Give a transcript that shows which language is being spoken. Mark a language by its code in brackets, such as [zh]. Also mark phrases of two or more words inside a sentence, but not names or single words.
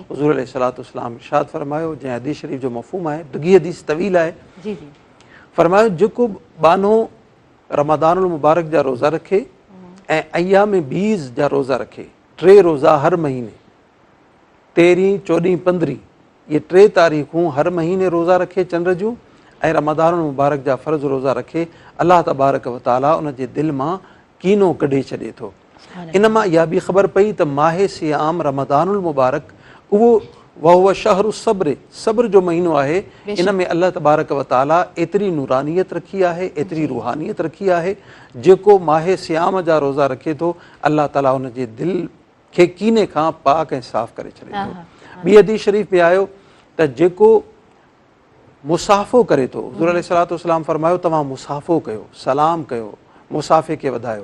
[sd] हुज़ूर [ar] عليه الصلاة والسلام [sd] इरशाद फ़रमायो, जंहिं हदीस शरीफ़ जो मफ़हूम आहे, दुगी हदीस तवील आहे, फ़रमायो जेको बानो रमज़ानुल मुबारक जा रोज़ा रखे ऐं अय्याम बीज़ जा रोज़ा रखे, 3 रोज़ा हर महीने, 13, 14, 15 ये 3 तारीख़ूं हर महीने रोज़ा रखे चंड जूं ऐं रमज़ानुल मुबारक जा फ़र्ज़ रोज़ा रखे, [ar] الله تبارك وتعالى [sd] उन जे दिलि मां कीनो कढे छॾे थो। इन मां इहा बि ख़बर पई त माहे सियाम रमज़ानुल मुबारक उहो [ar] وهو شهر صبر, [sd] सब्र जो महीनो आहे। इन में [ar] الله تبارك وتعالى [sd] एतिरी नूरानियत रखी आहे, एतिरी रूहानियत रखी आहे, जेको माहे सियाम जा रोज़ा रखे थो, अल्लाह ताला उन जे दिलि खे कीने खां पाक ऐं साफ़ करे छॾे थो। ॿी हदीस शरीफ़ में आयो त जेको मुसाफ़ो करे थो, हुज़ूर [ar] عليه الصلاة والسلام [sd] फ़रमायो, तव्हां मुसाफ़ो कयो, सलाम कयो, मुसाफ़े खे वधायो।